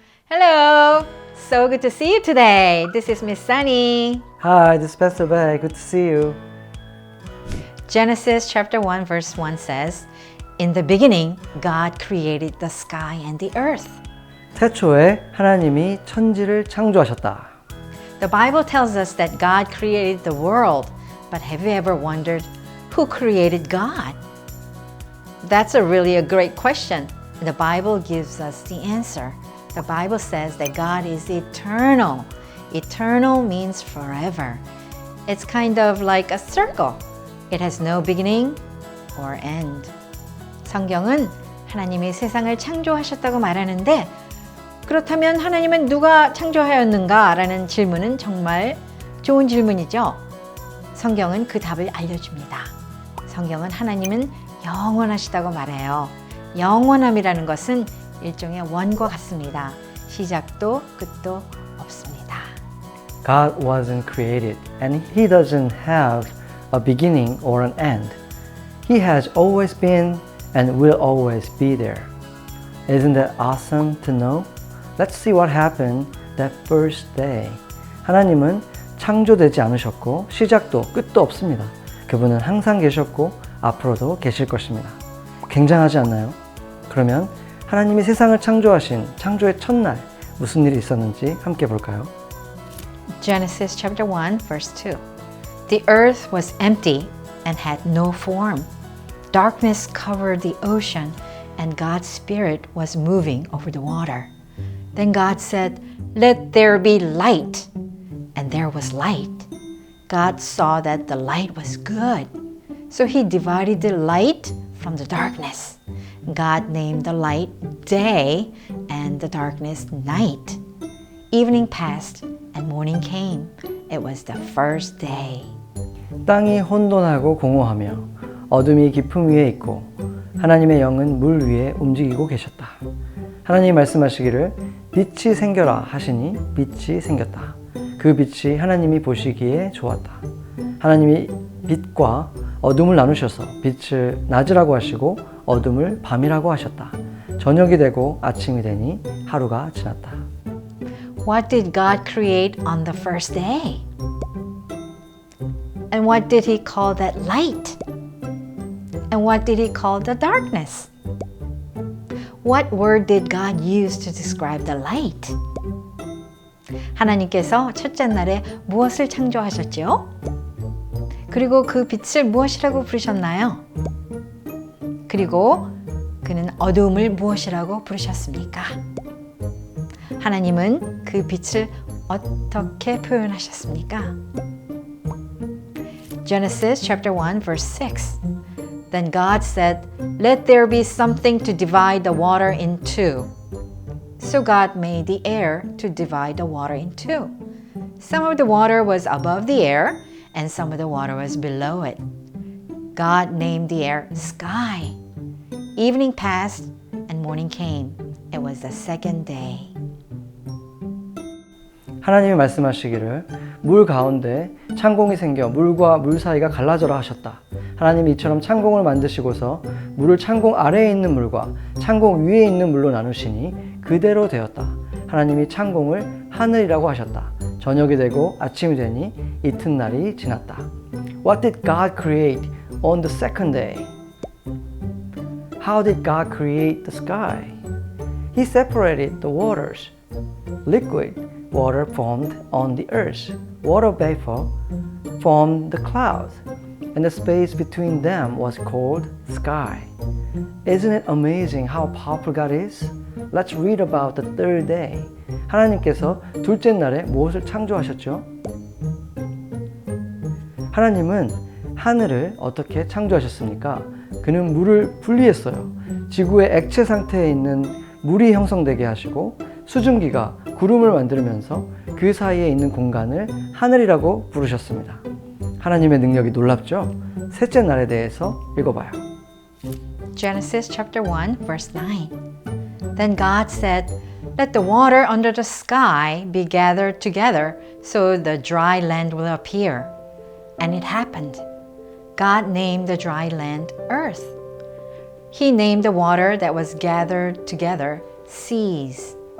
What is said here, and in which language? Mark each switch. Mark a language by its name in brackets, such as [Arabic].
[English] Hello! So good to see you today. This is Miss Sunny. Hi, this is Pastor Bay. Good to see you. Genesis chapter 1 verse 1 says, In the beginning, God created the sky and the earth. [Korean] 태초에 하나님이 천지를 창조하셨다. [English] The Bible tells us that God created the world, but have you ever wondered who created God? That's a great question. The Bible gives us the answer. The Bible says that God is eternal. Eternal means forever. It's kind of like a circle. It has no beginning or end. [Korean] 성경은 하나님이 세상을 창조하셨다고 말하는데 그렇다면 하나님은 누가 창조하였는가? 라는 질문은 정말 좋은 질문이죠. 성경은 그 답을 알려줍니다. 성경은 하나님은 영원하시다고 말해요. 영원함이라는 것은 일종의 원과 같습니다. 시작도 끝도 없습니다. [English] God wasn't created and He doesn't have a beginning or an end. He has always been and will always be there. Isn't that awesome to know? Let's see what happened that first day. [Korean] 하나님은 창조되지 않으셨고 시작도 끝도 없습니다. 그분은 항상 계셨고 앞으로도 계실 것입니다. 굉장하지 않나요? 그러면 하나님이 세상을 창조하신 창조의 첫날 무슨 일이 있었는지 함께 볼까요? [English] Genesis chapter 1 verse 2. The earth was empty and had no form. Darkness covered the ocean and God's Spirit was moving over the water. Then God said, Let there be light. And there was light. God saw that the light was good. So He divided the light from the darkness. God named the light day and the darkness night. Evening passed and morning came. It was the first day. [Korean] 땅이 혼돈하고 공허하며 어둠이 깊음 위에 있고 하나님의 영은 물 위에 움직이고 계셨다. 하나님이 말씀하시기를 빛이 생겨라 하시니 빛이 생겼다. 그 빛이 하나님이 보시기에 좋았다. 하나님이 빛과 어둠을 나누셔서 빛을 낮이라고 하시고 어둠을 밤이라고 하셨다. 저녁이 되고 아침이 되니 하루가 지났다. [English] What did God create on the first day? And what did He call that light? And what did He call the darkness? What word did God use to describe the light? [Korean] 하나님께서 첫째 날에 무엇을 창조하셨죠? 그리고 그 빛을 무엇이라고 부르셨나요? 그리고 그는 어두움을 무엇이라고 부르셨습니까? 하나님은 그 빛을 어떻게 표현하셨습니까? [English] Genesis chapter 1 verse 6. Then God said, Let there be something to divide the water in two. So God made the air to divide the water in two. Some of the water was above the air, and some of the water was below it. God named the air sky. Evening passed, and morning came. It was the second day. [Korean] 하나님이 말씀하시기를 물 가운데 창공이 생겨 물과 물 사이가 갈라져라 하셨다. 하나님이 이처럼 창공을 만드시고서 물을 창공 아래에 있는 물과 창공 위에 있는 물로 나누시니 그대로 되었다. 하나님이 창공을 하늘이라고 하셨다. 저녁이 되고 아침이 되니 이튿날이 지났다. [English] What did God create on the second day? How did God create the sky? He separated the waters. Liquid water formed on the earth. Water vapor formed the clouds. And the space between them was called sky. Isn't it amazing how powerful God is? Let's read about the third day. [Korean] 하나님께서 둘째 날에 무엇을 창조하셨죠? 하나님은 하늘을 어떻게 창조하셨습니까? 그는 물을 분리했어요. 지구의 액체 상태에 있는 물이 형성되게 하시고 수증기가 구름을 만들면서 그 사이에 있는 공간을 하늘이라고 부르셨습니다. 하나님의 능력이 놀랍죠? 셋째 날에 대해서 읽어봐요. [English] Genesis chapter 1, verse 9. Then God said, "Let the water under the sky be gathered together so the dry land will appear." And it happened. God named the dry land earth. He named the water that was gathered together seas.